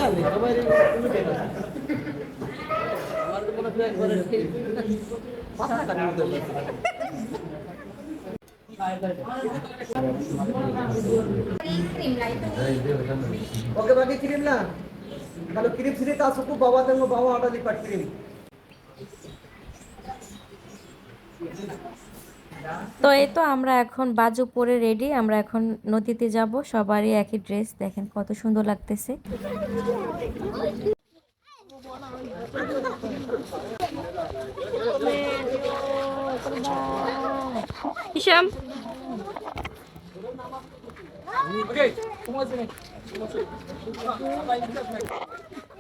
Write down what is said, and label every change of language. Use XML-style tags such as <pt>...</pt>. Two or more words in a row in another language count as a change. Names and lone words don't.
<ms>Oke bagi kirim lah. Kalau kirim sini tak cukup bawa tengok bawah ada lipat kirim.</ms> <bn>তো এই তো আমরা এখন বাজু পরে রেডি। আমরা এখন নদীতে যাব। সবারই একই ড্রেস, দেখেন কত সুন্দর লাগতেছে। হিসাম,</bn> <ms>Oke, semua sini.</ms>